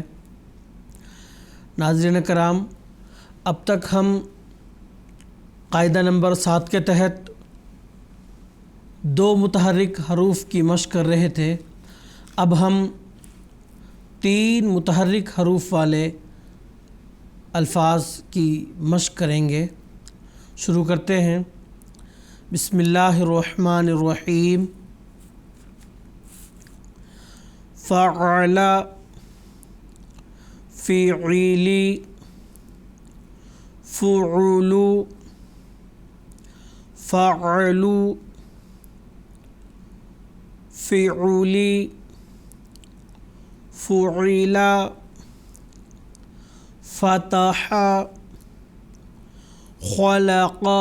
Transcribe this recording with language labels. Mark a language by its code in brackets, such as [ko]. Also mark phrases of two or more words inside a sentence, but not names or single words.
[ur] ناظرین کرام، اب تک ہم قاعدہ نمبر 7 کے تحت 2 متحرک حروف کی مشق کر رہے تھے۔ اب ہم 3 متحرک حروف والے الفاظ کی مشق کریں گے۔ شروع کرتے ہیں۔ [ar] بسم اللہ الرحمن الرحیم۔ فعل، فعلی، فعل، فعل، فعلی، فعل، فتح، خلق،